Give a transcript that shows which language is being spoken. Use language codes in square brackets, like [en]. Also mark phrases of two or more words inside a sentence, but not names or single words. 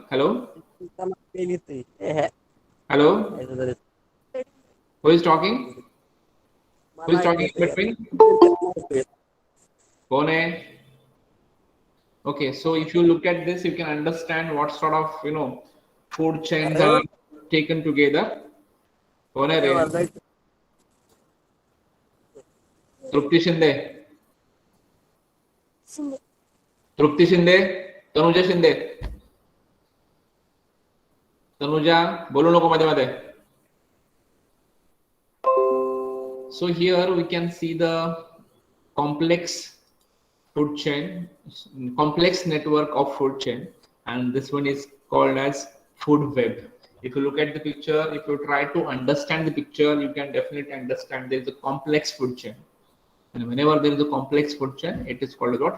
[en] Hello? Hello? Who is talking? Who is talking in between? [mr] Kone? Okay, so if you look at this, you can understand what sort of, food chains are taken together. कोण रे? Trupti Shinde? Trupti Shinde? Tanuja Shinde? Tanuja, बोलू नको मध्ये मध्ये. [en] So here we can see the complex food chain, complex network of food chain, and this one is called as food web. If you look at the picture, if you try to understand the picture, you can definitely understand there is a complex food chain, and whenever there is a complex food chain, it is called what?